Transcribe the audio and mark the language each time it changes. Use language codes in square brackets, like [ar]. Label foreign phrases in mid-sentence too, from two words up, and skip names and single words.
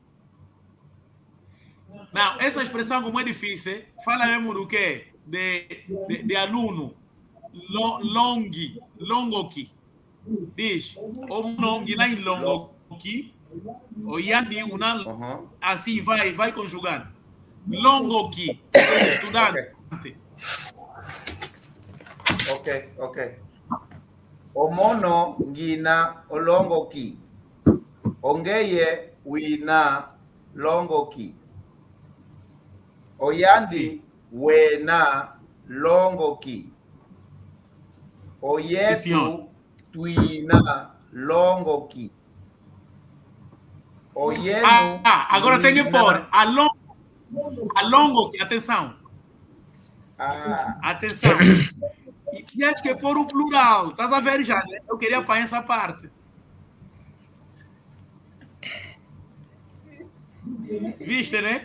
[pt] Não, essa expressão como é difícil, fala mesmo do quê? De aluno. Longoki. Diz, o longi lá em longoki, [kg] o yandi una, [pt] assim vai conjugando. Longoki, estudante. Ok. [kg] Omono ngina olongoki. Ongeye wina longoki. Oyandi wena longoki. Oyetu tuina longoki. Oyenu. [pt] Agora tem que pôr a longoki. Atenção. Atenção. E acho que é pôr o plural. Estás a ver já, né? Eu queria apanhar essa parte. Viste, né?